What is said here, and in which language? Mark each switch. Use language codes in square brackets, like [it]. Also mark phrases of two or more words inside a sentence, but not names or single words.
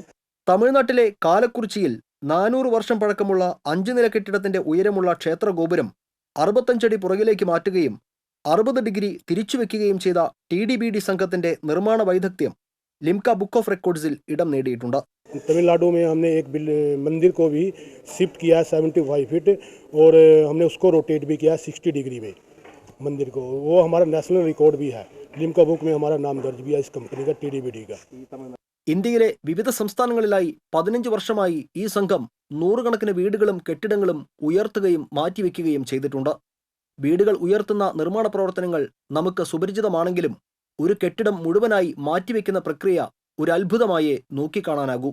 [ml] തമിഴ്നാട്ടിലെ കാലക്കുറിച്ചിയിൽ 400 വർഷം പഴക്കമുള്ള 5 നില കെട്ടിടത്തിന്റെ ഉയരമുള്ള ക്ഷേത്ര ഗോപുരം 65 അടി പുറകിലേക്ക് മാറ്റുകയും 60 ഡിഗ്രി തിരിച്ചുവെക്കുകയും ചെയ്ത TDBD സംഘത്തിന്റെ നിർമ്മാണ വൈദഗ്ധ്യം ലിംക ബുക്ക് ഓഫ് റെക്കോർഡ്സിൽ ഇടം നേടിയിട്ടുണ്ട്. [hi] तमिलनाडु में हमने एक मंदिर को भी शिफ्ट किया 75 फीट और हमने उसको रोटेट भी किया 60 डिग्री में मंदिर को. वो हमारा [en] National record [hi] भी है. लिम्का बुक में हमारा नाम दर्ज भी है इस कंपनी का TDBD का. [ml] ഇന്ത്യയിലെ വിവിധ സംസ്ഥാനങ്ങളിലായി 15 വർഷമായി ഈ സംഘം 100 കണക്കിന് വീടുകളും കെട്ടിടങ്ങളും ഉയർത്തുകയും മാറ്റിവെക്കുകയും ചെയ്തിട്ടുണ്ട്. വീടുകൾ ഉയർത്തുന്ന നിർമ്മാണ പ്രവർത്തനങ്ങൾ നമുക്ക് സുപരിചിതമാണെങ്കിലും ഒരു കെട്ടിടം മുഴുവനായി മാറ്റിവെക്കുന്ന പ്രക്രിയ ഒരു അത്ഭുതമായേ നോക്കിക്കാണാനാകൂ.